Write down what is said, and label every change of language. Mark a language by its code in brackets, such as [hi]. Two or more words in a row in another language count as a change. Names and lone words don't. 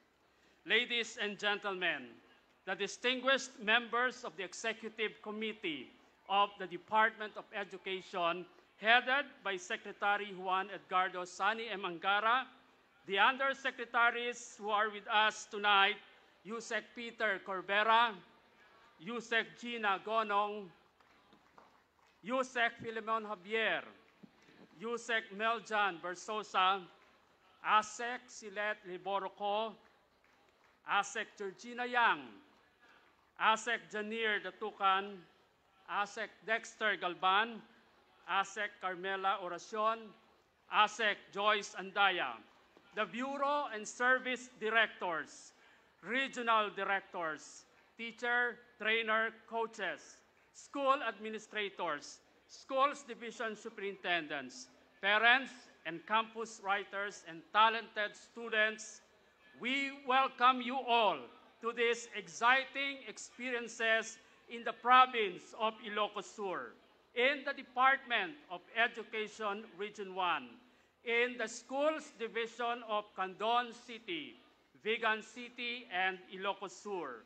[en] Ladies and gentlemen, the distinguished members of the Executive Committee of the Department of Education, headed by Secretary Juan Edgardo Sani M. Angara, the undersecretaries who are with us tonight, Yusek Peter Corbera, Yusek Gina Gonong, Yusek Filemon Javier, Yusek Meljan Versosa, Asek Silet Liboroco, Asek Georgina Yang, Asek Janir Datukan, Asek Dexter Galban, Asek Carmela Oracion, Asek Joyce Andaya, the Bureau and Service Directors, Regional Directors, Teacher, Trainer, Coaches, School Administrators, Schools Division Superintendents, parents and campus writers and talented students We welcome you all to these exciting experiences in the province of Ilocos Sur, in the Department of Education Region 1, in the Schools Division of Candon City, Vigan City, and Ilocos Sur.